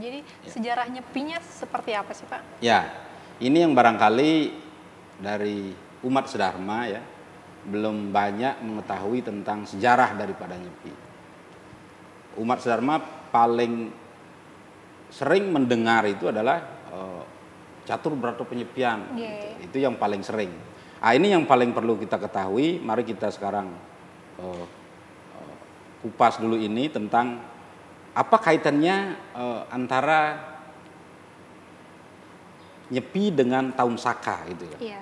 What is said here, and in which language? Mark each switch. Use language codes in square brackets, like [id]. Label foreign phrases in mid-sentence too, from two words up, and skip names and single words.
[id] Jadi sejarah nyepinya seperti apa sih Pak? Ya, ini yang barangkali dari umat sedharma ya belum banyak mengetahui tentang sejarah daripada nyepi. Umat sedharma paling sering mendengar itu adalah catur berata penyepian, itu yang paling sering. Ini yang paling perlu kita ketahui. Mari kita sekarang kupas dulu ini tentang apa kaitannya antara nyepi dengan tahun Saka gitu ya.